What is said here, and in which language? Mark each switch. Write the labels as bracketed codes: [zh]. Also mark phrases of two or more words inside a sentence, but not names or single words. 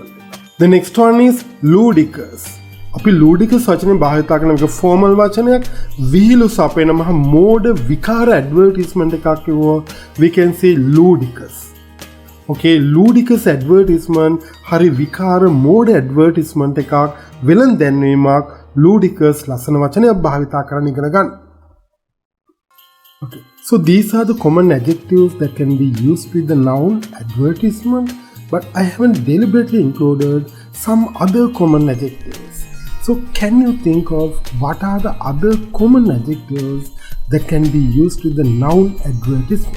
[en] The next one is ludicrous. [si] අපි ludicrous වචනේ භාවිත කරන එක formal වචනයක් විහිළු සපයන මහ මෝඩ විකාර advertisement එකක් කිව්වොත් [en] we can say ludicrous. Okay, ludicrous advertisement [si] හරි විකාර මෝඩ advertisement එකක් වෙලන් දැන්වීමක් ludicrous ලස්සන වචනයක් භාවිත කරන්න ඉගෙන ගන්න. [en] Okay, so these are the common adjectives that can be used with the noun advertisement, but I haven't deliberately included some other common adjectives. So So can you think of what are the other common adjectives that can be used with the noun advertisement?